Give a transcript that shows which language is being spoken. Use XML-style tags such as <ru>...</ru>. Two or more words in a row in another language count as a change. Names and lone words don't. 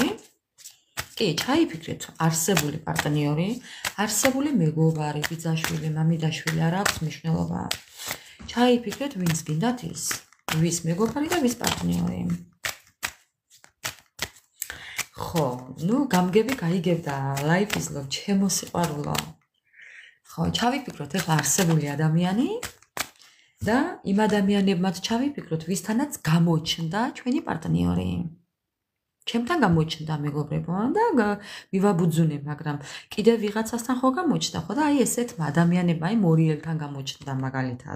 <ka>კი, ჩაიფიქრეთ არსებული პარტნიორი, არსებული მეგობარი, ბიძაშვილი, მამიდაშვილი, არ აქვს მნიშვნელობა. ჩაიფიქრეთ ვინც გინდათ ის, ვის მეგობარი და ვის პარტნიორი. ხო, ნუ გამგები გაიგებდა,</ka> <en>life is love,</en> <ka>ჩემო სიყვარულო. ხო, ჩავიფიქროთ ეხლა არსებული ადამიანი და იმ ადამიანებმაც ჩავიფიქროთ, ვისთანაც გამოჩნდა ჩვენი პარტნიორი. ჩემთან გამოჩნდა მეგობრებო და მივაბუძუნე, მაგრამ კიდევ ვიღაცასთან ხო გამოჩნდა, ხო და აი ესეთმა ადამიანებმა, აი მორიელთან გამოჩნდა მაგალითად.</ka>